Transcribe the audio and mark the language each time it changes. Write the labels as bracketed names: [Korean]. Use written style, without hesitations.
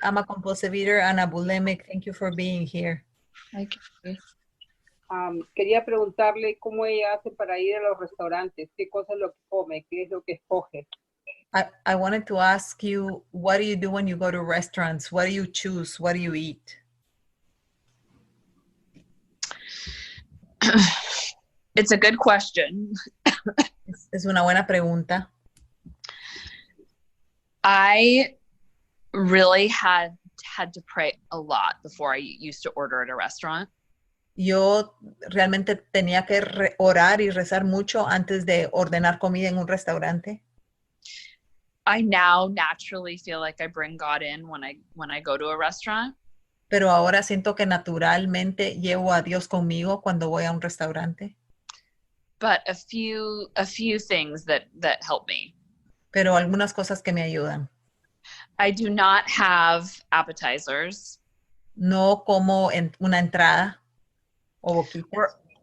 [English] I'm a compulsive eater and a bulimic. Thank you for being here. [Spanish] Quería preguntarle cómo ella hace para ir a los restaurantes, qué cosa es lo que come, qué es lo que escoge. [English] I wanted to ask you, what do you do when you go to restaurants? What do you choose? What do you eat? It's a good question. [Spanish] Es una buena pregunta. [English] I really had to pray a lot before I used to order at a restaurant. [Spanish] Yo realmente tenía que orar y rezar mucho antes de ordenar comida en un restaurante. [English] I now naturally feel like I bring God in when I go to a restaurant. [Spanish] Pero ahora siento que naturalmente llevo a Dios conmigo cuando voy a un restaurante. [English] But a few things that help me. [Spanish] Pero algunas cosas que me ayudan. [English] I do not have appetizers. [Spanish] No como una entrada o boquitas.